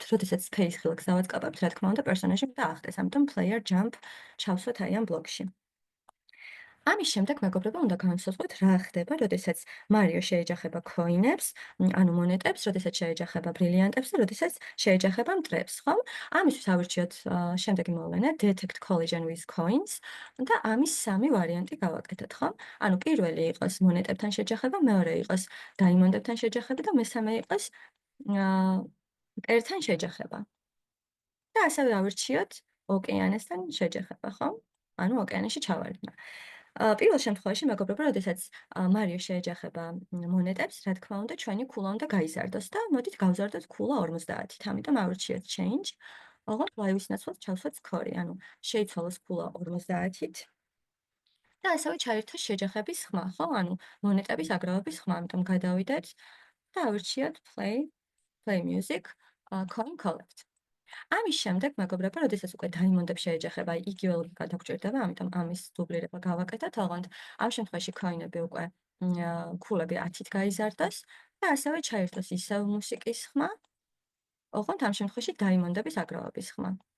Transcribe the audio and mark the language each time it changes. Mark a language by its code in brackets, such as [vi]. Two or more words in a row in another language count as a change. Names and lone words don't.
[ka] როდესაც space ღილაკს დავაწყებებთ, რა თქმა უნდა, პერსონაჟი უნდა ახტეს. ამიტომ [en] player jump [ka] ჩავსვათ აი ამ ბლოკში. ამის შემდეგ მეგობრებო უნდა განვსაზღვროთ რა ხდება, როდესაც Mario შეეჯახება coin-ებს, ანუ მონეტებს, როდესაც შეეჯახება ბრილიანტებს და როდესაც შეეჯახება მტრებს, ხო? ამისთვის ავირჩიოთ შემდეგი მოვლენა [en] detect collision with coins [ka] და ამის სამი ვარიანტი გავაკეთოთ, ხო? ანუ პირველი იყოს მონეტებთან შეჯახება, მეორე იყოს დაიმონდებთან შეჯახება და მესამე იყოს მტერთან შეჯახება. და ასევე ავირჩიოთ ოკეანესთან შეჯახება, ხო? ანუ ოკეანეში ჩავარდნა. პირველ შემთხვევაში მეგობრებო, როდესაც Mario შეეჯახება მონეტებს, რა თქმა უნდა, ჩვენი ქულა უნდა გაიზარდოს და მოდით გავზარდოთ ქულა 50-ით. ამიტომ ავირჩიოთ change. ოღონდ live-ის ნაცვლად ჩავსვათ score-ი, ანუ შეიცვალოს ქულა 50-ით. და ასევე ჩაერთოს შეჯახების ხმა, ხო? ანუ მონეტების აგროვების ხმა, ამიტომ გადავიდეთ და ავირჩიოთ [en] play music, coin collect. [ka] ამის შემდეგ მეგობრებო, როდესაც უკვე დაიმონდებს შეეჯახება, იგივე ლოგიკა დაგვჭირდება, ამიტომ ამის დუბლირება გავაკეთოთ, ოღონდ ამ შემთხვევაში coin-ები უკვე ქულები 10-ით გაიზარდოს და ასევე ჩაერთოს ისევ მუსიკის ხმა, ოღონდ ამ შემთხვევაში დაიმონდების აგროვების ხმა.